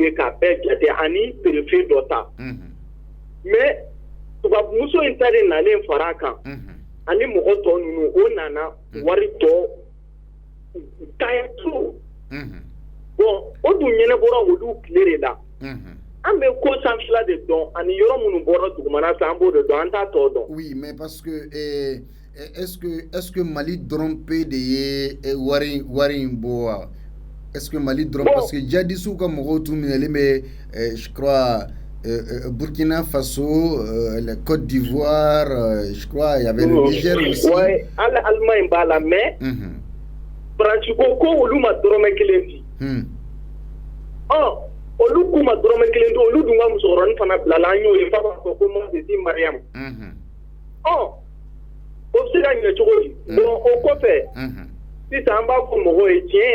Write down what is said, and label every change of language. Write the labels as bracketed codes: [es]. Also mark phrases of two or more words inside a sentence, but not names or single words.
[bm] ye k'a bɛɛ jate ani préfet dɔ ta mais tubabumuso in ta de nalen fara kan ani mɔgɔ tɔ ninnu o nana wari tɔ kaya to bon o dun ɲɛnabɔra olu tile de la an bɛ ko sanfɛla de dɔn ani yɔrɔ minnu bɔra dugumana fɛ an b'o de dɔn an t'a tɔ dɔn. [fr] Oui, mais parce que est-ce que [bm] Mali dɔrɔn pe de ye wari in bɔ wa? [fr] Est-ce que [bm] Mali dɔrɔn [fr] parce que [bm] jadisiw ka mɔgɔw tun minɛlen bɛ [fr] je crois Burkina Faso, la Côte d'Ivoire, je crois il y avait le Niger aussi. [bm] Ouais, Allemagne b'a la mais Francisco ko olu ma dɔrɔmɛ kelen di. Olu ko k'u ma dɔrɔmɛ kelen to olu dun ka musokɔrɔnin fana bilala an y'o ye f'a b'a fɔ ko ma se di mariyamu o bɛ se ka ɲɛ cogo di o kɔfɛ sisan an b'a fɔ mɔgɔw ye tiɲɛ